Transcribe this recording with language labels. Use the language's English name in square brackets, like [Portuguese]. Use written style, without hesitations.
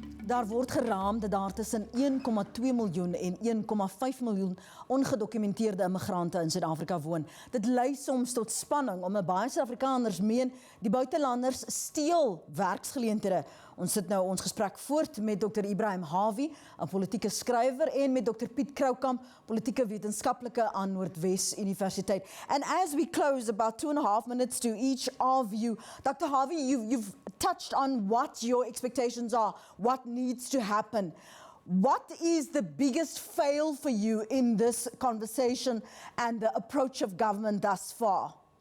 [Afrikaans] Daar word geraam dat daar tussen 1,2 miljoen en 1,5 miljoen ongedokumenteerde immigrante in Suid-Afrika woon. Dit lei soms tot spanning, omdat baie Suid-Afrikaners meen die buitelanders steel werksgeleenthede. Ons sit nou ons gesprek voort met Dr. Ibrahim Hawie, 'n politieke skrywer, en met Dr. Piet Kroukamp, politieke wetenskaplike aan Noordwes Universiteit. [English] And as we close, about 2.5 minutes to each of you, Dr. Hawie, you've touched on what your expectations are, what needs to happen. What is the biggest fail for you in this conversation and the approach of government thus far?